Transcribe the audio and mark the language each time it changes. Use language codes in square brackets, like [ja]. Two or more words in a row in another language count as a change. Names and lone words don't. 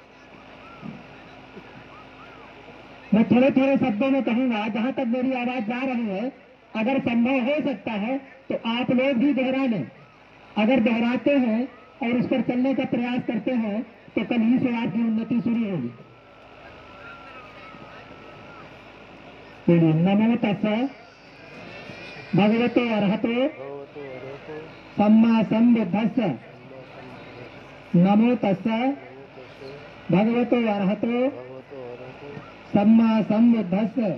[hi] मैं थोड़े थोड़े शब्दों में कहूंगा, जहां तक मेरी आवाज जा रही है, अगर संभव हो सकता है तो आप लोग भी दोहरा लें। अगर दोहराते हैं और उस पर चलने का प्रयास करते हैं तो कल ही से आपकी उन्नति शुरू होगी। [pi] नमो तस्सै भगवतो अरहतो सम्मा सम्बुद्धस्स। नमो तस्सै भगवतो अरहतो सम्मा सम्बुद्धस्स।